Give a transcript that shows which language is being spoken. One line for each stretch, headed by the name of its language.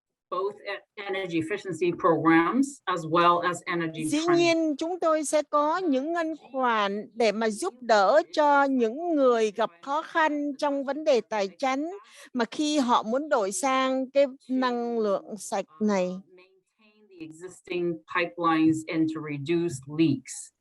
English: Both energy efficiency programs as well as energy
Vietnamese: Dĩ nhiên chúng tôi sẽ có những ngân khoản để mà giúp đỡ cho những người gặp khó khăn trong vấn đề tài chính mà khi họ muốn đổi sang cái năng lượng sạch này.
English: Maintain the existing pipelines and to reduce leaks.